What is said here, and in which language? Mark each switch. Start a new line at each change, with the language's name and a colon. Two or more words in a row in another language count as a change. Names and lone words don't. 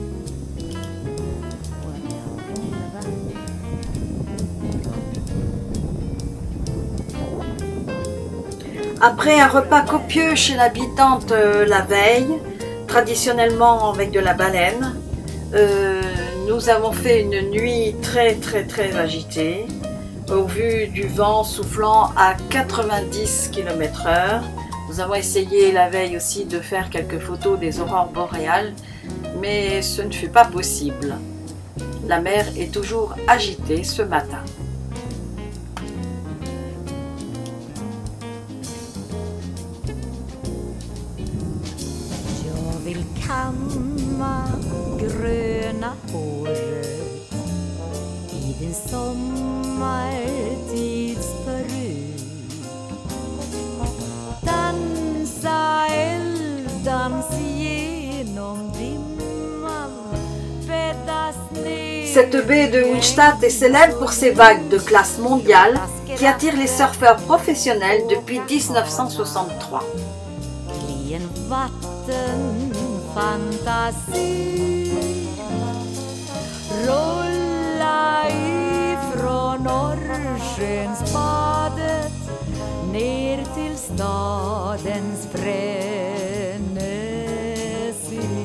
French: Après un repas copieux chez l'habitante la veille, traditionnellement avec de la baleine, nous avons fait une nuit très agitée, au vu du vent soufflant à 90 km/h. Nous avons essayé la veille aussi de faire quelques photos des aurores boréales, mais ce ne fut pas possible. La mer est toujours agitée ce matin.
Swedish: Kamma gröna håret i din sommartids peruk. Dansa elddans genom dimman, bäddas ner.
French: Cette baie de Unstadt est célèbre pour ses vagues de classe mondiale qui attirent les surfeurs professionnels depuis 1963.
Swedish: Klen vatten fantasi rulla ifrån Norrskensbadet ner till stadens frenesi.